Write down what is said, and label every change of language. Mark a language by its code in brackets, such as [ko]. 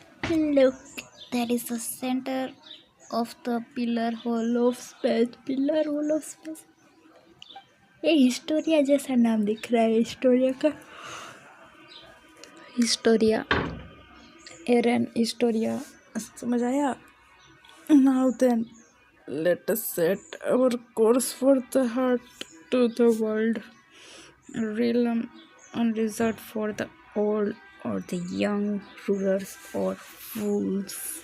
[en] Look, that is the center of the pillar hole of space. Pillar hole of space. [hi] ये Historia जैसा नाम दिख रहा है, हिस्टोरिया का. हिस्टोरिया, एरन हिस्टोरिया. समझ आया. [en] Now then, let us set our course for the heart to the world, a realm unreserved for the old or the young, rulers or fools.